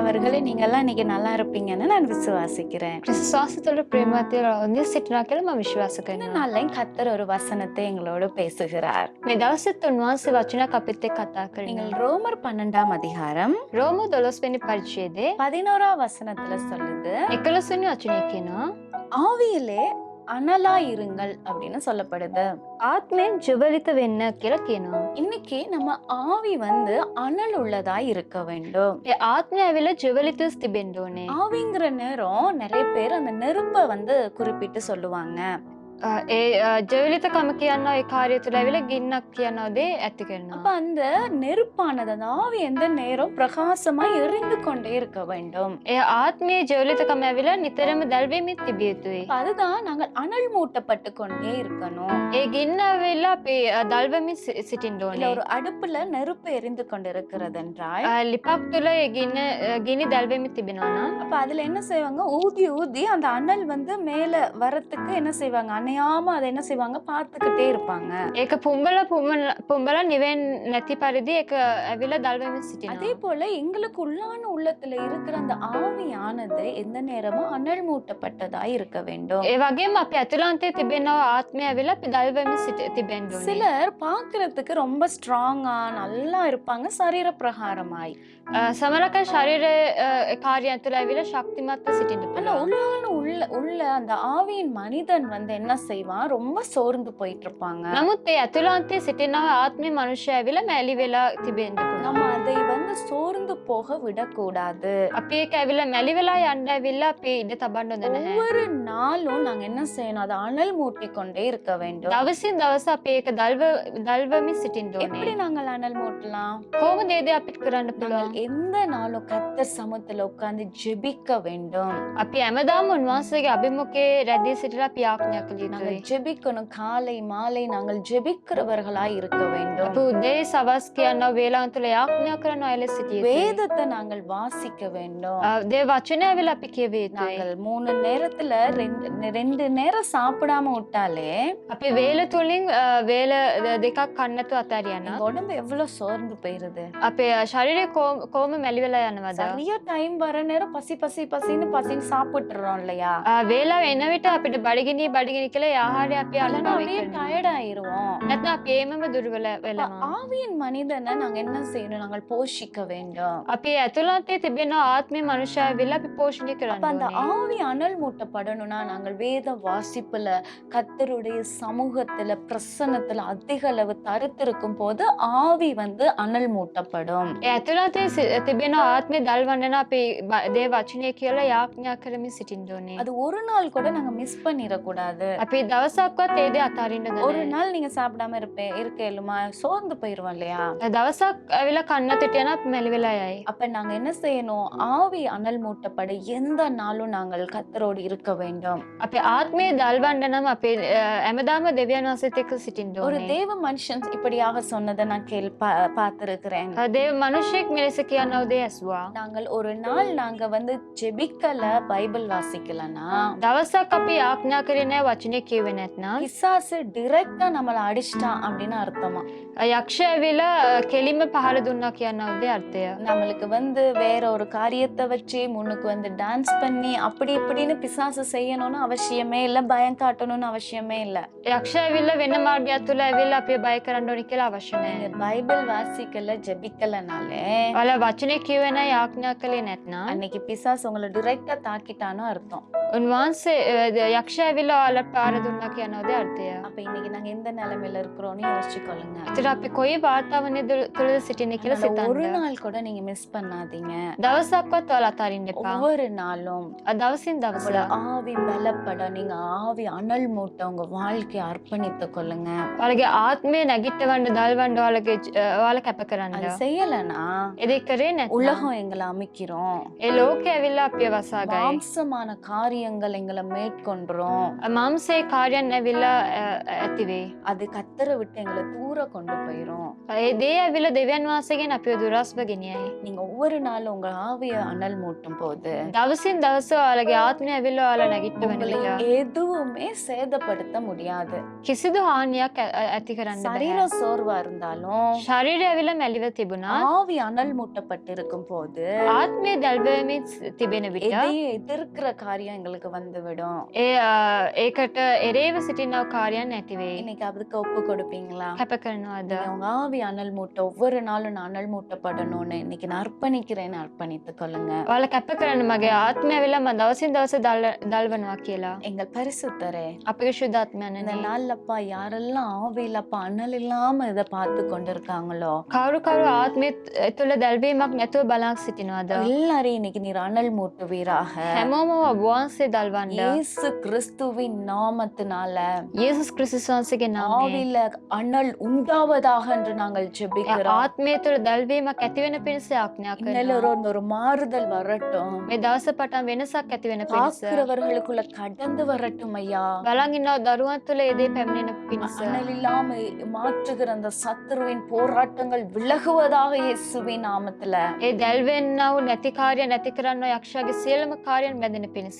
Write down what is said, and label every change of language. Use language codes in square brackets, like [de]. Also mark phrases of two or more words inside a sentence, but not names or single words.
[ta] பிள்ளைகளே, நீங்கெல்லாம் இன்னைக்கு நல்லா இருப்பீங்கன்னு நான் விசுவாசிக்கிறேன். [si] විශ්වාසතුළ ප්‍රේමතිය ඔන්නේ සිටිනා කියලා මම විශ්වාස [ta] இந்த [si] කරනවා. [ta] நாள்லையும் கர்த்தர் ஒரு வசனத்தை எங்களோடு பேசுகிறார். [si] මේ දවසෙත් උන්වහන්සේ වචනයක් අපිත් එක්ක කතා [ta] நீங்கள் [si] කරනවා. [ta] ரோமர் 12ஆம் அதிகாரம் [si] රෝම 12 වෙනි පරිච්ඡේදයේ [ta] 11ஆம் வசனத்துல சொல்லுது, [si] 11 වෙනි වචනේ කියනවා [ta] ஆவியிலே அனலாயிருங்கள் அப்படின்னு சொல்லப்படுது. [si] ආත්මයෙන් ජීවලිත වෙන්න කියලා කියනවා. [ta] இன்னைக்கு நம்ம ஆவி அனல் உள்ளதா இருக்க வேண்டும். [si] ඒ ආත්මය ඇවිල්ලා ජීවලිතව තිබෙන්න ඕනේ. [ta] ஆவிங்கிற நேரம் நிறைய பேர் அந்த நெருப்பை குறிப்பிட்டு சொல்லுவாங்க. [si] ඒ ජීවලිතකම කියනවා ඒ කාර්යය තුළ ඇවිල්ලා ගින්නක් කියනවා දේ ඇති [ta] அப்ப [si] කරනවා. [ta] அந்த நெருப்பானது அந்த ஆவி எந்த நேரம் பிரகாசமா எரிந்து கொண்டே இருக்க வேண்டும். [si] ඒ ආත්මයේ ජීවලිතකම ඇවිල්ලා නිතරම දැල්වෙමින් තිබිය යුතුයි. [ta] அப்ப அதுதான் நாங்கள் அனல் மூட்டப்பட்டு கொண்டே இருக்கணும். [si] ඒ ගින්න ඇවිල්ලා අපි දැල්වෙමින් සිටින්න [ta] இல்ல [si] ඕනේ. [ta] ஒரு அடுப்புல நெருப்பு எரிந்து கொண்டிருக்கிறது என்றால் [si] ලිපක් තුළ ඒ ගිනි දැල්වෙමින් තිබෙනවා නම් [ta] அப்ப அதுல என்ன செய்வாங்க, ஊதி ஊதி அந்த அனல் மேல வரத்துக்கு என்ன செய்வாங்க, அணையாம அதை என்ன செய்வாங்க, பார்த்துக்கிட்டே இருப்பாங்க. [si] ඒක පුම්බල නිවෙන් නැති පරිදි ඒක ඇවිල්ලා දැල්වෙමින් [ta] அதே [si] සිටිනවා. [ta] போல எங்களுக்கு உள்ளத்துல இருக்கிற அந்த ஆவியானது எந்த நேரமும் அனல் மூட்டப்பட்டதா இருக்க வேண்டும். [si] ඒ වගේම අපි ඇතුළන්තයේ තිබෙනවා ආත්මය ඇවිල්ලා අපි දැල්වෙමින් තිබෙන්න ඕනේ. [ta] சிலர் பார்க்கிறதுக்கு ரொம்ப ஸ்ட்ராங்கா நல்லா இருப்பாங்க சரீர பிரகாரமாய். [si] සමහරක ශරීර කාර්යයන් තුළ ඇවිල්ලා ශක්තිමත්ව සිටින්න [ta] ஆனா [si] පුළුවන්. [ta] உள்ள அந்த ஆவியின் மனிதன் என்ன செய்வான், ரொம்ப சோர்ந்து போயிட்டு இருப்பாங்க. [si] නමුත් ඒ ඇතුළන්තයේ සිටිනවා ආත්මේ මනුෂ්‍යය ඇවිල්ලා මැලි වෙලා තිබෙන්න [ta] நம்ம [si] පුළුවන්. [ta] அதை சோர்ந்து போக விடக்கூடாது. [si] අපි ඒක ඇවිල්ලා මැලි වෙලා යන්න ඇවිල්ලා අපි ඉඩ තබන්න හොඳ නැහැ. [ta] ஒவ்வொரு நாளும் நாங்க என்ன செய்யணும், அதை அனல் மூட்டி கொண்டே இருக்க வேண்டும். [si] දවසින් දවස අපි ඒක දල්වමින් සිටින්න [ta] எப்படி [si] ඕනේ. [ta] நாங்கள் அனல் மூட்டலாம்? [si] කොහොමද ඒ දේ අපිට කරන්න [ta] நாங்கள் [si] පුළුවන්? [ta] எந்த நாளும் கர்த்தர் சமூகத்துல உட்கார்ந்து ஜெபிக்க வேண்டும். [si] අපි හැමදාම උන්වහන්සේගේ අභිමුඛයේ රැඳී සිටලා අපි යාඥා කළ [ta] நாங்கள் [si] යුතුයි. [ta] ஜெபிக்கணும். காலை மாலை நாங்கள் ஜெபிக்கிறவர்களாய் இருக்க வேண்டும். [si] අපි උදේ සවස් කියනවා වේලාවන් තුළ යාඥා කරන අයල සිටිය යුතුයි. [ta] வேதத்தை நாங்கள் வாசிக்க வேண்டும். [si] දේ වචනය ඇවිල්ලා අපි කියවිය යුතුයි. [ta] நாங்கள் 3 நேரத்துல ரெண்டு நேரம் சாப்பிடாம விட்டாலே [si] අපි වේල තුලින් වේල දෙකක් කන්න නැතුව අතාරියන [ta] எங்க உடம்பு எவ்வளவு சோர்ந்து போயிருது. [si] අපේ ශරීරය කොහොම මැලි වෙලා යනවද? [ta] சரியா டைம் வர நேரம் பசின்னு சாப்பிட்டுறோம் இல்லையா? [si] වේලාව එන විට අපිට බඩගිනි කියලා ඒ ආහාරය අපි [ta] இல்லைன்னா [si] අනුභව [ta] அப்படியே [si] කරනවා. [ta] டயர்ட் ஆயிருவோம். [si] නැත්නම් අපි ඒමම දුර්වල වෙනවා. [ta] ஆவியின் மனிதனை நாங்க என்ன செய்யணும், நாங்கள் போஷிக்க வேண்டும். [si] අපි ඇතුළතේ තිබෙන ආත්මේ මනුෂ්‍යය වෙලා අපි පෝෂණය [ta] அப்ப [si] කරන්න [ta] அந்த [si] ඕනේ. [ta] ஆவி அனல் மூட்டப்படணும்னா நாங்கள் வேத வாசிப்புல கர்த்தருடைய சமூகத்துல பிரசன்னத்துல அதிக அளவு தரித்திருக்கும் போது ஆவி அனல் மூட்டப்படும். [si] ඒ ඇතුළතේ තිබෙන ආත්මේ දල්වන්න නම් අපි දේ වචනය කියලා යාඥා කරමින් සිටින්න ඕනේ. [ta] அது ஒரு நாள் கூட நாங்க மிஸ் பண்ணிடக்கூடாது. [si] අපි දවසක්වත් ඒ දේ අතාරින්න [ta] ஒரு [si] නැහැ. [ta] நாள் நீங்க சாப்பிடாம இருக்கலுமா சோர்ந்து போயிருவோம் இல்லையா? [si] දවසක් ඇවිල්ලා කන්න තිටියන අපි මැලි වෙලා යයි. [ta] அப்ப நாங்க என்ன செய்யணும், ஆவி அனல் மூட்டப்பட எந்த நாளும் நாங்கள் கர்த்தரோடு இருக்க வேண்டும். [si] අපේ ආත්මේ දල්වන්න නම් අපි හැමදාම දෙවියන් වහන්සේත් එක්ක සිටින්න [ta] ஒரு [si] ඕනේ. [ta] தேவ மனுஷன் இப்படியாக சொன்னதை நான் பார்த்திருக்கிறேன். [si] දේව මිනිසෙක් මෙලෙස කියනව දේ ඇසුවා. [ta] நாங்கள் ஒரு நாள் நாங்க ஜெபிக்கல, பைபிள் வாசிக்கலனா [si] දවසක් අපි ආඥා කරේ නැහැ වචනේ කියුවේ නැත්නම් [ta] பிசாசு டைரக்டா நம்மள அடிச்சிட்டான் அப்படின்னு அர்த்தமா. [si] යක්ෂය ඇවිල්ලා කෙලින්ම පහර දුන්නා කියනව දේ අර්ථය. [ta] நம்மளுக்கு வேற ஒரு காரியத்தை வச்சு முன்னுக்கு டான்ஸ் பண்ணி அப்படி இப்படின்னு பிசாசு செய்யணும்னு அவசியமே இல்ல, பயம் காட்டணும்னு அவசியமே இல்ல. [si] යක්ෂය ඇවිල්ලා වෙන මාර්ගයක් තුල ඇවිල්ලා අපි බය කරන්න ඕනේ කියලා අවශ්‍ය [ta] நீங்க [si] නැහැ. [ta] பைபிள் வாசிக்கல, ஜெபிக்கலனாலே [si] ඔයාලා වචනේ කියුවේ නැහැ ආඥා කළේ නැත්නම් [ta] அன்னைக்கு பிசாசு உங்களை டைரக்டா தாக்கிட்டான்னு அர்த்தம். [si] උන්වහන්සේ යක්ෂය ඇවිල්ලා ඔයාලට පාර දුන්නා කියනව දේ අර්ථය. [ta] அப்ப இன்னைக்கு நாங்க எந்த நிலைமையில இருக்கிறோம்னு யோசிச்சுக்கொள்ளுங்க. [si] ඒතර අපි කොයි වාතාවරණය තුලද සිටින්නේ කියලා [ta] அதனால ஒரு [si] සිතන්න. [ta] நாள் கூட நீங்க மிஸ் பண்ணாதீங்க. [si] දවසක්වත් ඔයාලා අතාරින්න එපා. [ta] ஒவ்வொரு நாளும் [si] දවසින් දවස [ta] உங்களோட ஆவி பலப்பட நீங்க ஆவி அனல் மூட்ட உங்க வாழ்க்கையை அர்ப்பணித்துக் கொள்ளுங்க. [si] ඔයාලගේ ආත්මය නැගිටවන්න දල්වන්න ඔයාලා කැප කරන්න. [ta] அது செய்யலனா [si] ඒ කරේ නැත්නම් [ta] உலகம் எங்களை அமைக்கிறோம். [si] ඒ ලෝකය ඇවිල්ලා අපිව වසා ගයි. [ta] மாம்சமான காரியங்கள் எங்களை மேற்கொண்டுரும். [si] මාංශය දවසේ කාර්යයන් ඇවිල්ලා ඇති වෙයි. [ta] அது கத்தரை விட்டு எங்களை தூர கொண்டு போயிரும். [si] ඒ දේ ඇවිල්ලා දෙවියන් වහන්සේගෙන් අපිව දුරස්ව ගෙනියයි. [ta] நீங்க ஒவ்வொரு நாளும் உங்க ஆவிய அனல் மூட்டும் போது [si] දවසින් දවස ඔයාලගේ ආත්මය ඇවිල්ලා ඔයාලා නැගිට්ටවන [ta] உங்களை [si] විට [ta] எதுவுமே சேதப்படுத்த முடியாது. [si] කිසිදු හානියක් ඇති කරන්න බෑ. [ta] சரீரம் சோர்வா இருந்தாலும் [si] ශරීරය ඇවිල්ලා මැලිව තිබුණා. [ta] ஆவி அனல் மூட்டப்பட்டிருக்கும் போது [si] ආත්මය දැල්වෙමින් තිබෙන විට [ta] எதையும் எதிர்க்கிற காரியம் எங்களுக்கு வந்துவிடும். [si] ඒකට එරේව සිටිනව කාර්යයන් නැති වෙයි. [ta] இன்னைக்கு அதுக்கு ஒப்பு கொடுப்பீங்களா? [si] කැප කරනවාද? [ta] நீங்க உங்க ஆவி அனல் மூட்ட ஒவ்வொரு நாளும் நான் அனல் மூட்டப்படணும்னு இன்னைக்கு நான் அர்ப்பணிக்கிறேன்னு அர்ப்பணித்துக் கொள்ளுங்க. [si] ඔයාලා කැප කරන්න මගේ ආත්මය ඇවිල්ලා මම දවසින් දවස දල්වනවා කියලා. [ta] எங்கள் பரிசுத்தரே, [si] අපගේ ශුද්ධ [ta] இந்த [si] ආත්මයන්නේ [ta] நாள்லப்பா யாரெல்லாம் ஆவியிலப்பா அனல் இல்லாம இதை பார்த்து கொண்டிருக்காங்களோ [si] කවුරු කවුරු ආත්මය තුළ දැල්වීමක් නැතුව බලන් සිටිනවද? [ta] எல்லாரையும் இன்னைக்கு நீர் அனல் மூட்டுவீராக. [si] හැමෝම ඔබ වහන්සේ දල්වන්න. [ta] இயேசு கிறிஸ்துவின் நாமத்தினால [si] යේසුස් ක්‍රිස්තුස් වහන්සේගේ නාමයෙන් [ta] ஆவியில அனல் உண்டாவதாக என்று நாங்கள் ஜெபிக்கிறோம். [si] ආත්මය තුළ දැල්වීමක් ඇති වෙන පිණිස ආඥා [ta] இன்னும் [si] කරනවා. [ta] ஒரு மாறுதல் வரட்டும். [si] මේ දවස පටන් වෙනසක් ඇති වෙන පිණිස [ta] பார்க்கிறவர்களுக்குள்ள கடந்து வரட்டும் ஐயா. [si] බලන් ඉන්නව දරුවන් තුළ ඒ දේ පැමිණෙන පිණිස [ta] அனல் இல்லாம மாற்றுகிற அந்த சத்துருவின் போராட்டங்கள் விலகுவதாக இயேசுவின் நாமத்துல. [si] ඒ දැල්වෙන්නව නැති කාර්ය නැති කරන්න යක්ෂයාගේ සියලුම කාර්යයන් බැඳෙන පිණිස